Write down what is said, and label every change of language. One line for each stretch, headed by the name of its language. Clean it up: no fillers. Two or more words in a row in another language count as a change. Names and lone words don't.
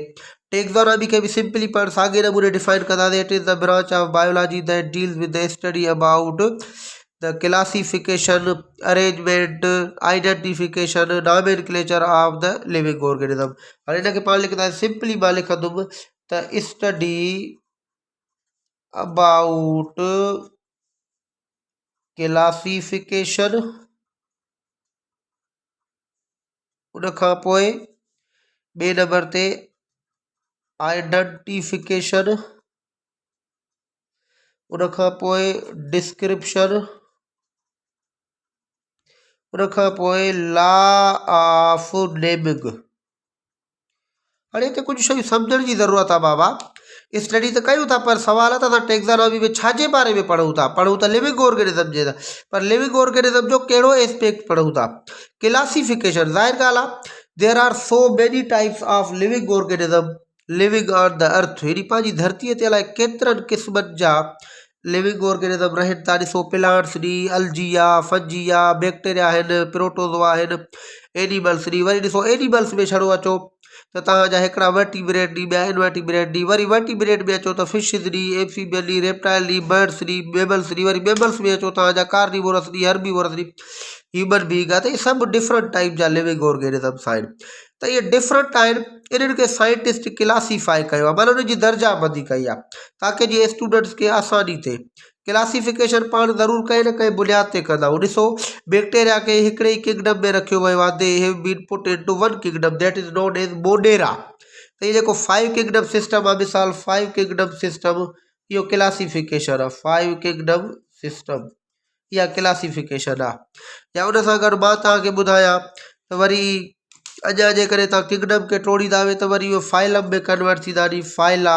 Sindhi: टेक्सोनॉमी के भी सिंपली पाण साॻे नमूने डिफाइन कंदासीं,
English: It is the branch of biology that deals with the study about the classification, arrangement, identification, nomenclature of the living organism.
Sindhi: हाणे इनखे पाण लिखंदासीं, सिंपली मां लिखंदुमि त स्टडी
English: about classification,
Sindhi: उन खां पोइ ॿिए नंबर ते आइडेंटिफिकेशन, उन खां पोइ डिस्क्रिप्शन, उन खां पोइ
English: law of naming.
Sindhi: हाणे हिते कुझु शयूं सम्झण जी ज़रूरत आहे बाबा। स्टडी त कयूं था, पर सवाल आहे त असां टेक्ज़ोनॉमी में छाजे बारे में पढ़ूं था? पढ़ूं त
English: living organism
Sindhi: जे, पर
English: living organism
Sindhi: जो कहिड़ो एस्पेक्ट पढ़ूं था?
English: क्लासिफिकेशन,
Sindhi: ज़ाहिर ॻाल्हि आहे
English: there are so many types of living organism living on the earth.
Sindhi: हेॾी पंहिंजी धरतीअ ते अलाए केतिरनि क़िस्मनि जा
English: living organism
Sindhi: रहनि था। ॾिसो प्लांट्स ॾी, अलजी आहे, फंजी आहे, बैक्टीरिया आहिनि, प्रोटोज़ोआ आहिनि, एनिमल्स ॾी। वरी ॾिसो एनिमल्स में छड़ो अचो त तव्हांजा हिकिड़ा वर्टिब्रेट ॾी, ॿिया इनवर्टिब्रेट ॾी, वरी वर्टिब्रेट में अचो त फिशिस ॾी, एम्फीबियन ॾी, रेप्टाइल ॾी, बर्ड्स ॾी, मेमल्स ॾी, वरी मेमल्स में अचो तव्हांजा कार्निवोरस ॾी, हर्बीवोरस ॾी,
English: human being
Sindhi: आहे। त इहे सभु
English: different type
Sindhi: जा
English: living organisms
Sindhi: आहिनि। त इहे डिफरेंट आहिनि, इन्हनि खे साइंटिस्ट क्लासीफाई कयो आहे, माना उन्हनि जी दर्जाबंदी कई आहे ताकी जीअं स्टूडेंट्स खे आसानी थिए। क्लासिफिकेशन पाण ज़रूरु कंहिं न कंहिं बुनियाद ते कंदा आहियूं। ॾिसो बैक्टीरिया खे हिकिड़े ई किंगडम में रखियो वियो आहे,
English: They have been put into one kingdom that is known as Monera.
Sindhi: त इहो जेको 5
English: kingdom system
Sindhi: आहे, मिसाल 5
English: kingdom system,
Sindhi: इहो क्लासिफिकेशन आहे। 5
English: kingdom system
Sindhi: इहा क्लासिफिकेशन आहे। या उन सां गॾु मां तव्हांखे ॿुधायां त वरी अञा जेकॾहिं तव्हां किंगडम खे टोड़ींदा वे त वरी उहे फाइलम में कन्वर्ट थींदा नी, फाइला।